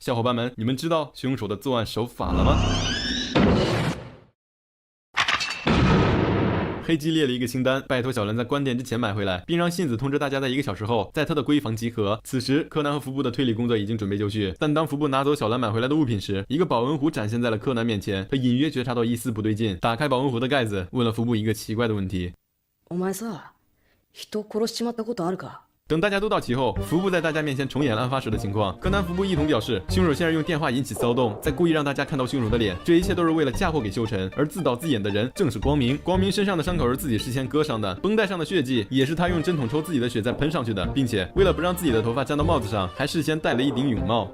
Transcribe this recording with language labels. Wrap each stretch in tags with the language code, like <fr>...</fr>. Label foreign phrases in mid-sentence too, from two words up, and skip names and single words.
<zh>小伙伴们，你们知道凶手的作案手法了吗？黑鸡列了一个清单，拜托小兰在关店之前买回来，并让信子通知大家在1个小时后在他的闺房集合。此时，柯南和福布的推理工作已经准备就绪，但当福布拿走小兰买回来的物品时，一个保温壶展现在了柯南面前。他隐约觉察到一丝不对劲，打开保温壶的盖子，问了福布一个奇怪的问题：</zh> <ja>お前さ、人殺しちまったことあるか？</ja> <zh>等大家都到齐后，福布在大家面前重演了案发时的情况。柯南、福布一同表示，凶手先是用电话引起骚动，再故意让大家看到凶手的脸，这一切都是为了嫁祸给秀晨。而自导自演的人正是光明。光明身上的伤口是自己事先割伤的，绷带上的血迹也是他用针筒抽自己的血再喷上去的，并且为了不让自己的头发沾到帽子上，还事先戴了一顶泳帽。</zh>